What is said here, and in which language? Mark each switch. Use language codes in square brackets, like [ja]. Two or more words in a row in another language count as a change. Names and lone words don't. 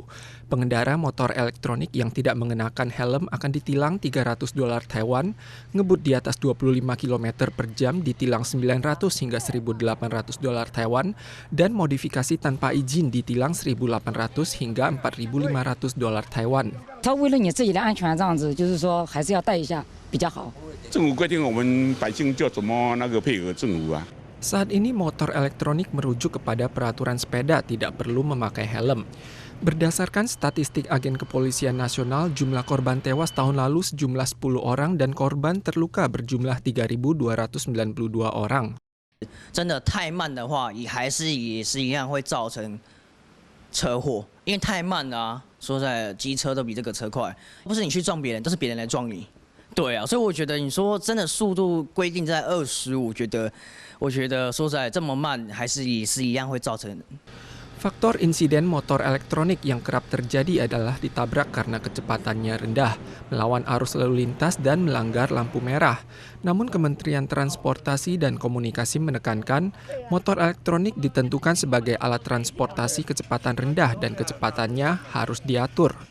[id] Pengendara motor elektronik yang tidak mengenakan helm akan ditilang $300 Taiwan, ngebut di atas 25 km per jam ditilang $900 hingga $1.800 Taiwan, dan modifikasi tanpa izin ditilang $1.800 hingga $4.500 Taiwan. [zh] 他为了你自己的安全，这样子就是说还是要带一下比较好。政府规定我们百姓就怎么配合政府啊。 [id] Saat ini motor elektronik merujuk kepada peraturan sepeda tidak perlu memakai helm. Berdasarkan statistik Agen Kepolisian Nasional, jumlah korban tewas tahun lalu sejumlah 10 orang dan korban terluka berjumlah 3.292 orang. [zh] 真的太慢的话，也是一样会造成车祸，因为太慢了啊。说实在，机车都比这个车快，不是你去撞别人，都是别人来撞你。对啊，所以我觉得你说真的速度规定在25，我觉得说实在这么慢，也是一样会造成。 [id] Faktor insiden motor elektronik yang kerap terjadi adalah ditabrak karena kecepatannya rendah, melawan arus lalu lintas dan melanggar lampu merah. Namun Kementerian Transportasi dan Komunikasi menekankan, motor elektronik ditentukan sebagai alat transportasi kecepatan rendah dan kecepatannya harus diatur.